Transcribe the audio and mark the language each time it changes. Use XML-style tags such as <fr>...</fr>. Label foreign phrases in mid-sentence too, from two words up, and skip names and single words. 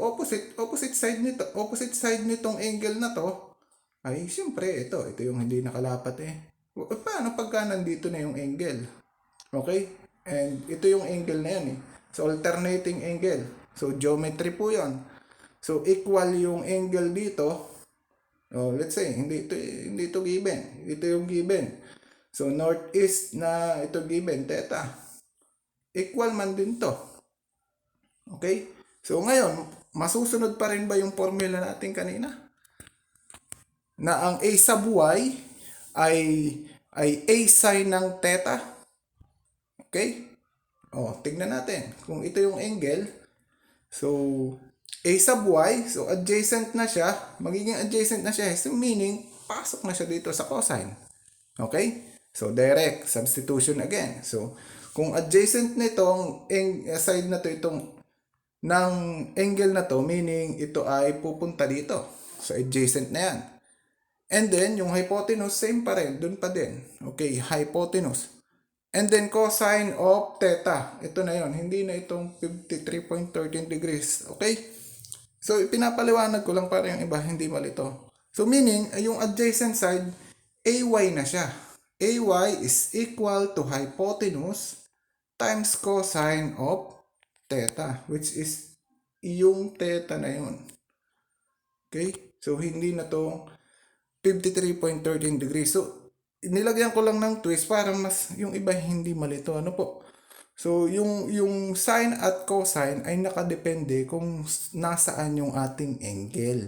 <en>Opposite side</en> <tl>nitong angle na to ay siyempre ito. Ito yung hindi nakalapat eh. Paano pagka nandito na yung angle?</tl> <en>Okay?</en> <tl>And ito yung angle na yan eh.</tl> <en>So, alternating angle. So, geometry</en> <tl>po yon.</tl> <en>So, equal</en> <tl>yung angle dito.</tl> <en>Oh, let's say,</en> <tl>hindi ito given. Ito yung given.</tl> <en>So, northeast</en> <tl>na ito</tl> <en>given, theta.</en> <tl>Equal man din to. Okay? So, ngayon, masusunod pa rin ba yung formula natin kanina? Na ang</tl> <en>a sub y</en> <tl>ay a sine ng theta. Okay? Oh, tignan natin. Kung ito yung angle, so,</tl> <en>a sub y,</en> <tl>so adjacent na siya, magiging adjacent na siya.</tl> <en>So meaning,</en> <tl>pasok na siya dito sa cosine.</tl> <en>Okay? So direct substitution again.</en> <tl>So kung adjacent nitong side na to, itong ng angle na to, meaning ito ay pupunta dito sa adjacent na yan.</tl> <en>And then,</en> <tl>yung hypotenuse, same pa rin, dun pa din.</tl> <en>Okay, hypotenuse. And then, cosine of theta.</en> <tl>Ito na yon, hindi na itong 53.13 degrees.</tl> <en>Okay?</en> <tl>So, ipinapaliwanag ko lang para yung iba, hindi malito.</tl> <en>So, meaning,</en> <tl>yung adjacent side, AY na siya.</tl> <en>AY is equal to hypotenuse times cosine of theta, which is</en> <tl>yung theta na yun. Okay? So, hindi na to 53.13 degrees. So, nilagyan ko lang ng twist para mas yung iba hindi malito. Ano po? So, yung sine at cosine ay nakadepende kung nasaan yung ating angle.</tl>